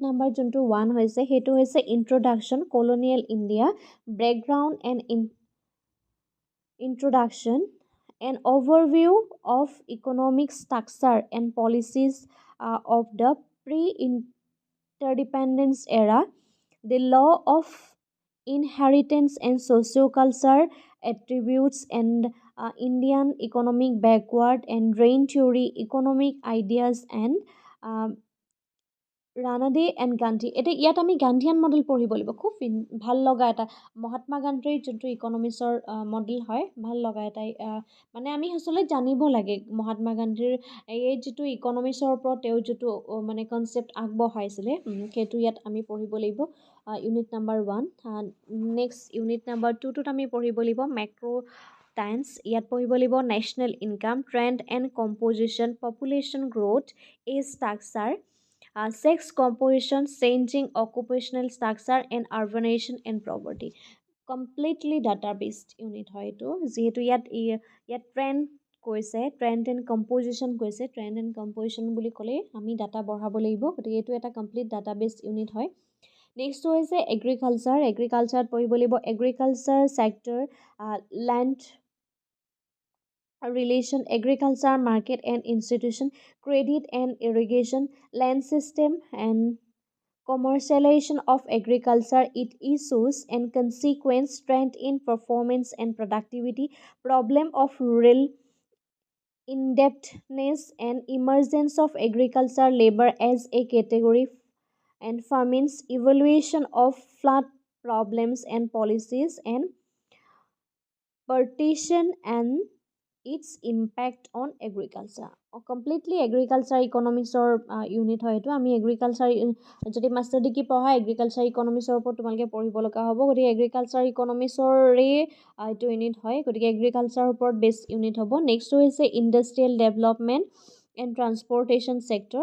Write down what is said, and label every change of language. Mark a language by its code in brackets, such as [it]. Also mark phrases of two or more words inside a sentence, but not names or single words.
[as] নাম্বাৰ যোনটো 1 হৈছে সেইটো হৈছে [en] introduction colonial India background and introduction and overview of economic structure and policies of the pre interdependence era the law of inheritance and socio-culture attributes and Indian economic backward and drain theory economic ideas and [as] ৰানাডে এণ্ড গান্ধী এতিয়া ইয়াত আমি গান্ধীয়ান মডেল পঢ়িব লাগিব খুব ভাল লগা এটা মহাত্মা গান্ধীৰ যোনটো ইকনমিক্সৰ মডেল হয় ভাল লগা এটা মানে আমি আচলতে জানিব লাগে মহাত্মা গান্ধীৰ এই যিটো ইকনমিক্সৰ ওপৰত তেওঁ যিটো মানে কনচেপ্ট আগবঢ়াইছিলে সেইটো ইয়াত আমি পঢ়িব লাগিব [en] unit number 1 next unit number 2টোত [as] আমি পঢ়িব লাগিব [en] macro times [as] ইয়াত পঢ়িব লাগিব [en] national income trend and composition population growth age structure sex composition, changing occupational structure and urbanization and poverty. Completely data-based unit [as] হয় এইটো যিহেতু ইয়াত ট্ৰেণ্ড কৈছে [en] trend and composition [as] কৈছে [en] trend and composition [as] বুলি ক'লে আমি ডাটা বঢ়াব লাগিব গতিকে এইটো এটা [en] complete data-based unit [as] হয় নেক্সটটো হৈছে এগ্ৰিকালচাৰত পঢ়িব লাগিব [en] agriculture sector land relation agriculture market and institution credit and irrigation land system and commercialization of agriculture it issues and consequence trend in performance and productivity problem of rural indebtedness and emergence of agriculture labor as a category and famines evaluation of flood problems and policies and partition and its impact on agriculture. [as] কমপ্লিটলি [en] agriculture economicsৰ [as] ইউনিট হয় এইটো। আমি এগ্ৰিকালচাৰ যদি [en] master degree [as] পঢ়া [en] agriculture economicsৰ [as] ওপৰত তোমালোকে পঢ়িব লগা হ'ব। গতিকে [en] agriculture economicsৰে [as] এইটো ইউনিট হয়। গতিকে এগ্ৰিকালচাৰৰ ওপৰত [en] best unit [as] হ'ব। নেক্সট হৈছে [en] industrial development and transportation sector.